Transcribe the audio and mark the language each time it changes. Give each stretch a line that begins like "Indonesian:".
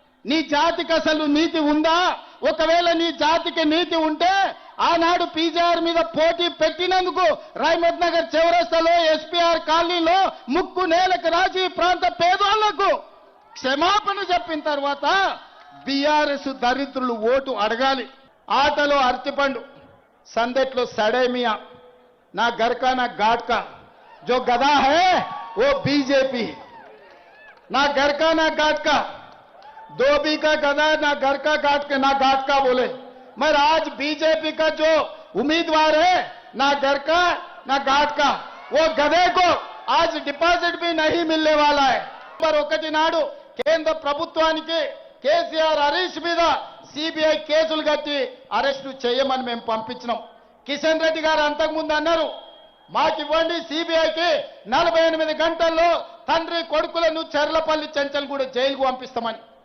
Telugu: నీ జాతికి అసలు నీతి ఉందా? ఒకవేళ నీ జాతికి నీతి ఉంటే ఆనాడు పీజీఆర్ మీద పోటీ పెట్టినందుకు రైమత్ నగర్ చౌరస్తాలో, ఎస్పీఆర్ కాలనీలో ముక్కు నేలకు రాజీ ప్రాంత పేదోళ్లకు క్షమాపణ చెప్పిన తర్వాత బీఆర్ఎస్ దరిద్రులు ఓటు అడగాలి. ఆటలో అరటిపండు, సందెట్లో సడేమియా,
Hindi: నా గర్కా నా ఘాట్కా, జో గదా హై वो बीजेपी, ना घर का ना घाट का, धोबी का गधा ना घर का घाट का ना घाट का बोले। मगर आज बीजेपी का जो उम्मीदवार है ना घर का ना घाट का, वो गधे को आज डिपॉजिट भी नहीं मिलने वाला है।
Telugu: पर ఒకటి నాడు కేంద్ర ప్రభుత్వానికి కేసీఆర్ హరీష్ మీద సిబిఐ కేసులు కట్టి అరెస్టు చేయమని మేము పంపించినాం. కిషన్ రెడ్డి గారు అంతకుముందు అన్నారు, మాకివ్వండి సిబిఐకి 48 గంటల్లో తండ్రి కొడుకులను చెర్లపల్లి చెంచల్గూడ జైలుకు పంపిస్తామని.